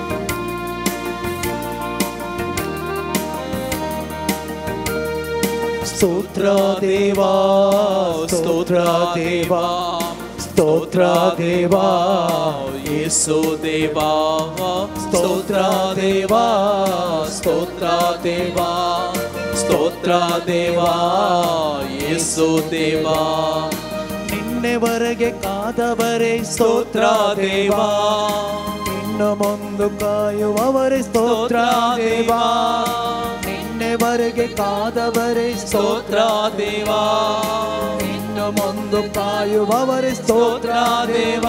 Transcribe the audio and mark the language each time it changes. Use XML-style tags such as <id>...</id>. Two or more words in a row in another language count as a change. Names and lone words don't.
<kok>70 स्तोत्र देवा स्तोत्र देवा स्तोत्र देवा येसु देवा स्तोत्र देवा स्तोत्र देवा</kok> <kn>ಸ್ತೋತ್ರ ದೇವಾ ಯೇಸು ದೇವಾ ನಿನ್ನೆವರೆಗೆ ಕಾದವರೇ ಸ್ತೋತ್ರ ದೇವಾ ಇನ್ನು ಮುಂದೆ ಕಾಯುವವರೇ ಸ್ತೋತ್ರ ದೇವಾ ನಿನ್ನೆವರೆಗೆ ಕಾದವರೇ ಸ್ತೋತ್ರ ದೇವಾ ಇನ್ನು ಮುಂದೆ ಕಾಯುವವರೇ ಸ್ತೋತ್ರ ದೇವಾ</kn>